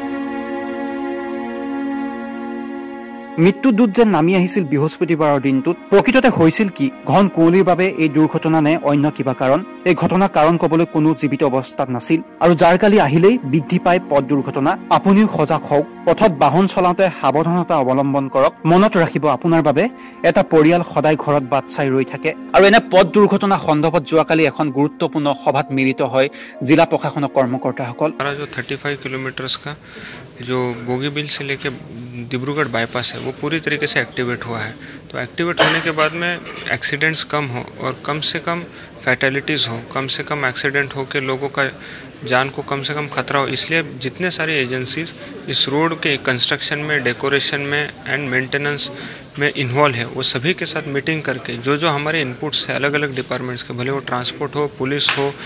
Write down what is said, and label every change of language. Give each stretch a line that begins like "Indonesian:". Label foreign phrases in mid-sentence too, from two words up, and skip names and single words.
Assamese: মৃত্যুদূত যেন নামি আহিছিল বৃহস্পতিবাৰৰ দিনটোত প্ৰকৃততে হৈছিল কি ঘন কুঁৱলীৰ বাবে এই দুৰ্ঘটনা নে অন্য কিবা কাৰণ এই ঘটনাৰ কাৰণ ক'বলৈ কোনো জীৱিত অৱস্থাত নাছিল আৰু যাৰ কালি আহিলেই বৃদ্ধি পায় পথ দুৰ্ঘটনা আপুনিও সজাগ হওক পথত বাহন চলাওঁতে সাৱধানতা অৱলম্বন কৰক মনত ৰাখিব আপোনাৰ বাবে এটা পৰিয়াল সদায় ঘৰত বাট চাই ৰৈ থাকে আৰু এনে পথ দুৰ্ঘটনা সন্দৰ্ভত যোৱাকালি এখন গুৰুত্বপূৰ্ণ সভাত মিলিত হয় জিলা প্ৰশাসনৰ কৰ্মকৰ্তাসকল
Hindi: जो 35 किलोमीटर्स का जो बोगीबिल से लेके डिब्रूगढ़ बाईपास है वो पूरी तरीके से एक्टिवेट हुआ है तो एक्टिवेट होने के बाद में एक्सीडेंट्स कम हो और कम से कम फैटेलिटीज़ हो कम से कम एक्सीडेंट हो के लोगों का जान को कम से कम खतरा हो इसलिए जितने सारी एजेंसीज इस रोड के कंस्ट्रक्शन में डेकोरेशन में
English: and maintenance
Hindi: में इन्वॉल्व है वो सभी के साथ मीटिंग करके जो हमारे इनपुट्स है अलग अलग डिपार्टमेंट्स के भले वो ट्रांसपोर्ट हो पुलिस हो